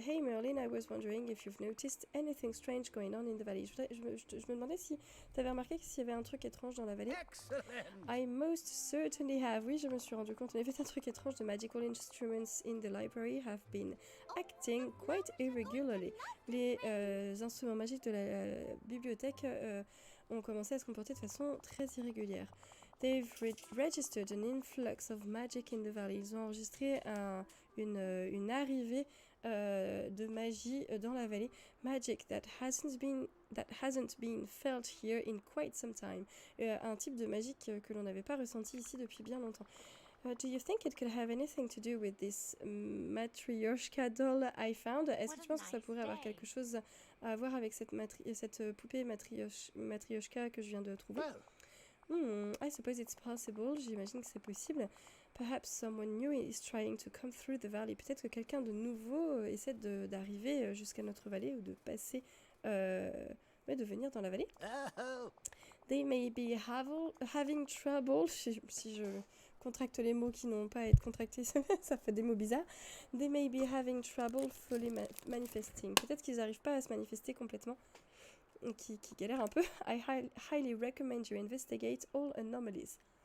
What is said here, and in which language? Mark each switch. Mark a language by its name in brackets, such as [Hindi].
[English] Hey Merlin, I was wondering if you've noticed anything strange going on in the valley. [French] Je me demandais si tu avais remarqué s'il y avait un truc étrange dans la vallée. [English] I most certainly have. [French] Oui, je me suis rendu compte. En effet, un truc étrange. [English] The magical instruments in the library have been acting quite irregularly. [French] Les instruments magiques de la bibliothèque ont commencé à se comporter de façon très irrégulière. [English] They've registered an influx of magic in the valley. [French] Ils ont enregistré une arrivée de magie dans la vallée. [English] Magic that hasn't been felt here in quite some time. [French] Un type de magie que l'on n'avait pas ressenti ici depuis bien longtemps. [English] Do you think it could have anything to do with this Matryoshka doll I found? [French] Est-ce que tu penses que ça pourrait avoir quelque chose à voir avec cette poupée Matryoshka que je viens de trouver? [English] I suppose it's possible. [French] J'imagine que c'est possible. [English] Perhaps someone new is trying to come through the valley. [French] Peut-être que quelqu'un de nouveau essaie d'arriver jusqu'à notre vallée ou de passer, de venir dans la vallée. [English] They may be having trouble. [French] Si je contracte les mots qui n'ont pas à être contractés, ça fait des mots bizarres. [English] They may be having trouble fully manifesting. [French] Peut-être qu'ils n'arrivent pas à se manifester complètement. Qui galère un peu. [English] I highly recommend you investigate all anomalies.